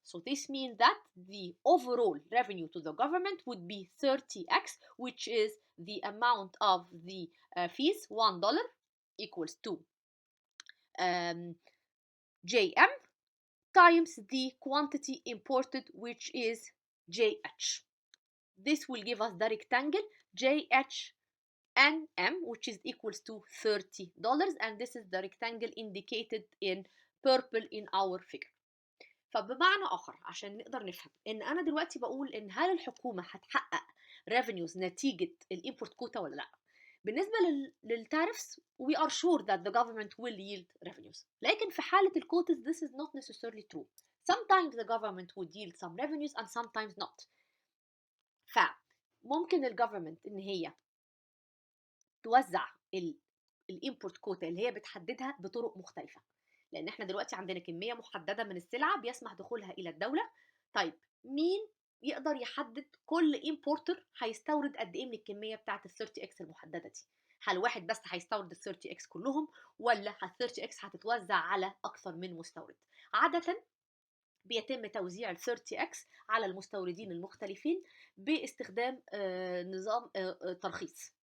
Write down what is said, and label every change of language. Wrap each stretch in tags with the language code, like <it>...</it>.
<en>So this means that the overall revenue to the government would be 30x, which is the amount of the fees, $1 equals to JM times the quantity imported, which is JH. This will give us the rectangle JHNM, which is equals to $30, and this is the rectangle indicated in purple in our figure.</en> <ar>فبمعنى آخر عشان نقدر نفهم إن أنا دلوقتي بقول إن هل الحكومة هتحقق revenues نتيجة الإمبورت كوتا ولا لأ؟ بالنسبة للتارفs</ar> <en>we are sure that the government will yield revenues.</en> <ar>لكن في حالة الكوتاز</ar> <en>this is not necessarily true. Sometimes the government would yield some revenues and sometimes not.</en> <ar>فممكن الجفرمنت إن هي توزع الإمبورت كوتا اللي هي بتحددها بطرق مختلفة. لان احنا دلوقتي عندنا كميه محدده من السلعه بيسمح دخولها الى الدوله. طيب مين يقدر يحدد كل امبورتر هيستورد قد ايه من الكميه بتاعه ال 30 اكس المحدده دي؟ هل واحد بس هيستورد ال 30 اكس كلهم، ولا ال 30 اكس هتتوزع على اكثر من مستورد؟ عاده بيتم توزيع ال 30 اكس على المستوردين المختلفين باستخدام نظام ترخيص.</ar>